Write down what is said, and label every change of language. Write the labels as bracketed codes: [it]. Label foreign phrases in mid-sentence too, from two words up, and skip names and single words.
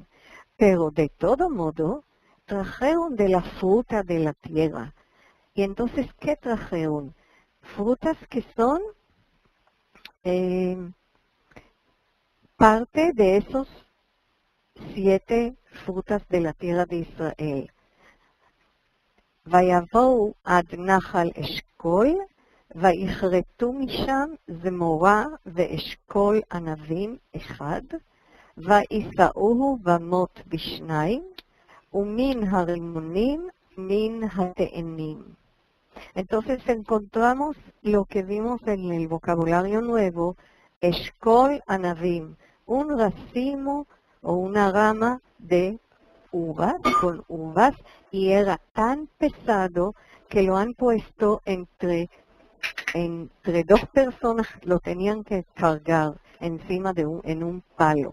[es] Pero de todo modo, trajeron de la fruta de la tierra. Y entonces, ¿qué trajeron? Frutas que son parte de esos 7 frutas de la tierra de Israel. [he] ויבואו עד נחל אשכול, ויכרתו משם זמורה ואשכול ענבים אחד, וישאוהו במות בשניים, ומן הרימונים מן התאנים. [es] Entonces encontramos lo que vimos en el vocabulario nuevo, [he] אשכול ענבים, [es] un racimo o una rama de uvas, con uvas, y era tan pesado que lo han puesto entre 2 personas, lo tenían que cargar encima en un palo.